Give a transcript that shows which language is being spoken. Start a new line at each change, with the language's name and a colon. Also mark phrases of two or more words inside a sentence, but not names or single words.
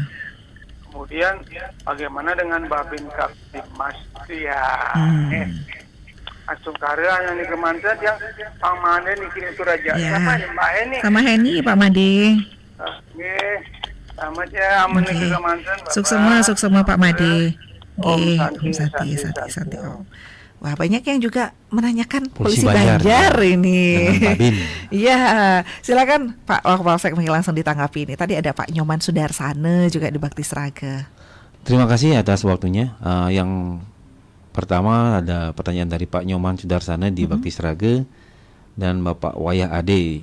Indonesian: Kemudian bagaimana dengan Babin Kaptipmas itu ya? Asung karya yang di Kementerian yang Pak Made nih itu raja. Ya. Siapa nih Mbak Heni? Sama Heni Pak Made. Selamat ya, amun Oke. juga mantan, Bapak. Suksema Pak Made. Om Nggih, Santi, Om Santi, Santi, Santi Om. Om. Wah, banyak yang juga menanyakan Polisi polisi Banjar, Banjar ya. ini. Dengan Babin. Iya, silakan Pak Wakapolsek mungkin langsung ditanggapi ini. Tadi ada Pak Nyoman Sudarsana juga di Bakti Sraga. Terima kasih atas waktunya. Yang pertama ada pertanyaan dari Pak Nyoman Sudarsana di Bakti Sraga dan Bapak Wayah Ade.